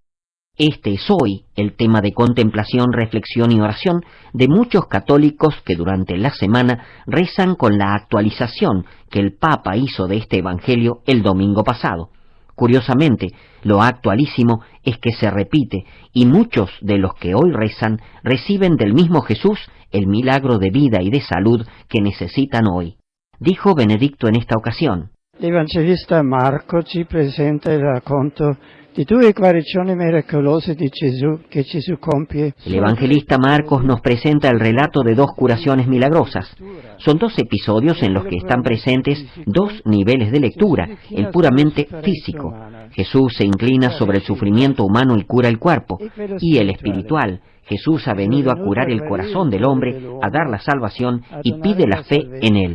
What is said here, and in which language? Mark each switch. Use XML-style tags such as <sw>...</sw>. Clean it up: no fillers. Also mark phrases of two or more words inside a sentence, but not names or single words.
<es>Este es hoy el tema de contemplación, reflexión y oración de muchos católicos que durante la semana rezan con la actualización que el Papa hizo de este Evangelio el domingo pasado. Curiosamente, lo actualísimo es que se repite y muchos de los que hoy rezan reciben del mismo Jesús el milagro de vida y de salud que necesitan hoy. Dijo Benedicto en esta ocasión:</es> <it>L'Evangelista Marco ci presenta il racconto di due guarigioni miracolose di Gesù che Gesù compie.</it> <es>El evangelista Marcos nos presenta el relato de dos curaciones milagrosas. Son dos episodios en los que están presentes dos niveles de lectura, el puramente físico. Jesús se inclina sobre el sufrimiento humano y cura el cuerpo, y el espiritual. Jesús ha venido a curar el corazón del hombre, a dar la salvación y pide la fe en él.</es>